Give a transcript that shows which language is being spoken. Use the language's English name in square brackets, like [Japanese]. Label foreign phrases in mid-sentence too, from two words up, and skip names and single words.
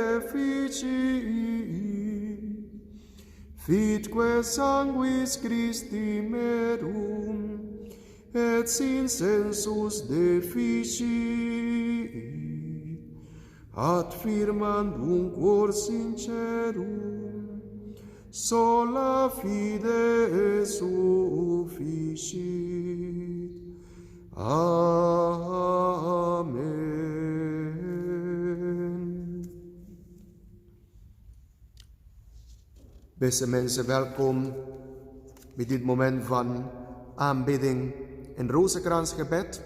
[Latin] efficit, fitque sanguis Christi merum, et sin sensus deficit, ad firmandum cor sincerum, sola fide sufficit. Amen. [Dutch] Beste mensen, welkom bij dit moment van aanbidding en rozenkransgebed.